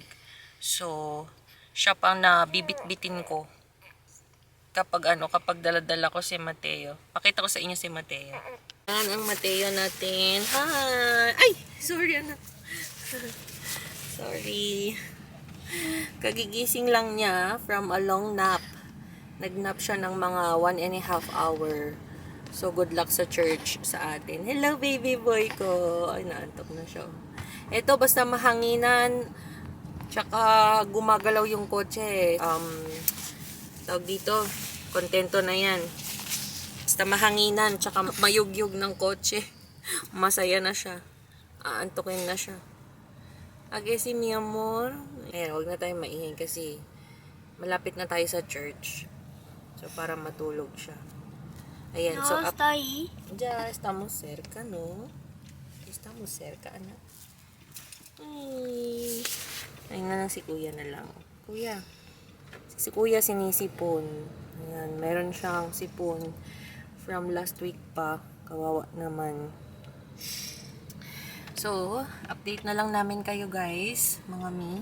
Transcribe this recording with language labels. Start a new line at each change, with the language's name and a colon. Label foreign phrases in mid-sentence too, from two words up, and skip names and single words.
Filipino: So, siya pang nabibit-bitin ko kapag daladala ko si Mateo. Pakita ko sa inyo si Mateo. Yan ang Mateo natin. Hi! Ay! Sorry anak. Sorry. Kagigising lang niya
English: from a long nap.
Filipino: Nagnap siya ng mga 1.5 hour. So,
English: good luck
Filipino: sa church sa atin. Hello,
English: baby boy
Filipino: ko. Ay, naantok na siya. Ito, basta mahanginan. Tsaka, gumagalaw yung kotse. Tawag dito, kontento na yan. Basta mahanginan. Tsaka, mayugyug ng kotse. Masaya na siya. Aantokin na siya.
Spanish: Agesi, mi amor.
Filipino: Ayan, huwag na tayong maingay kasi malapit na tayo sa church. So, para matulog siya. Ayan,
Spanish: No, so, está ahí. ya, estamos cerca, ¿no? Estamos cerca,
Filipino: anak. Ay. Ayun na lang si kuya na lang. Kuya. Si kuya sinisipon. Ayan, meron siyang sipon
English: from last week
Filipino: pa. Kawawa naman. So, update na lang namin kayo guys, mga mi.